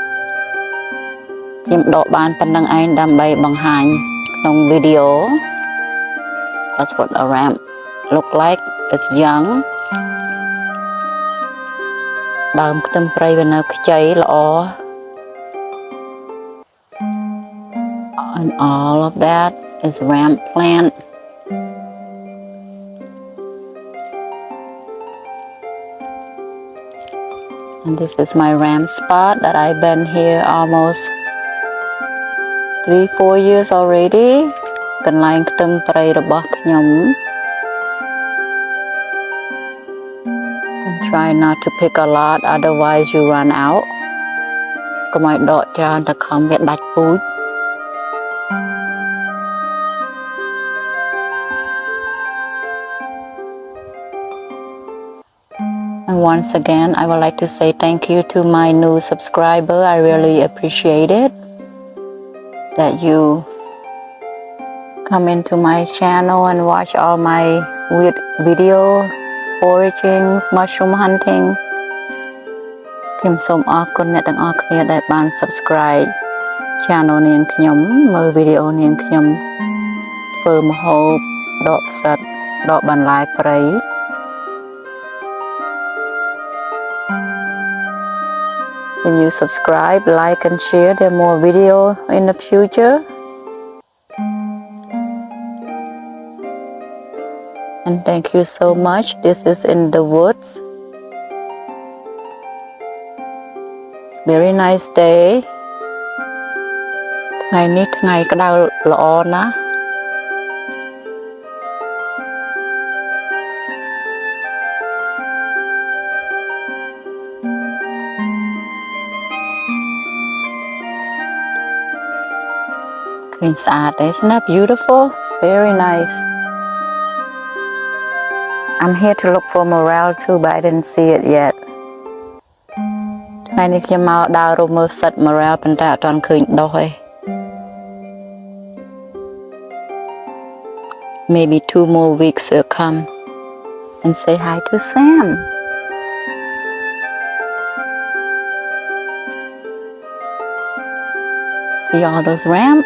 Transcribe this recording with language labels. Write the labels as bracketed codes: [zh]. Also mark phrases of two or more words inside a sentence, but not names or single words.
[km] ខ្ញុំដកបានប៉ុណ្្នឹងឯងដើម្បីបង្ហាញក្នុង video. [en] That's what a ramp look like. It's young. [km] ដើមខ្ទឹមព្រៃវានៅខ្ចីល្អ [en] And all of that is ramp plant. And this is my ramp spot that I've been here almost 3-4 years already. [km] កន្លែងខ្ទឹមព្រៃរបស់ខ្ញុំ [en] And try not to pick a lot, otherwise you run out. [km] កុំឲ្យដកច្រើនតែខំវាដាច់ពូជ [en] And once again, I would like to say thank you to my new subscriber. I really appreciate it that you come into my channel and watch all my video, foraging, mushroom hunting. [km] ខ្ញុំសូមអរគុណអ្នកទាំងអស់គ្នាដែលបាន [en] subscribe channel [km] នាងខ្ញុំមើល video នាងខ្ញុំធ្វើម្ហូបដកផ្សិតដកបន្លែព្រៃ [en] If you subscribe, like and share, there are more video in the future. And thank you so much. This is in the woods. Very nice day. [km] ថ្ងៃនេះថ្ងៃក្តៅល្អណាស់ [en] Isn't that beautiful? It's very nice. I'm here to look for morel too, but I didn't see it yet. [km] ថ្ងៃនេះខ្ញុំមកដើររកមើលផ្សិត morel ប៉ុន្តែអត់ទាន់ឃើញដុះទេ [en] Maybe 2 more weeks will come. And say hi to Sam. See all those ramps?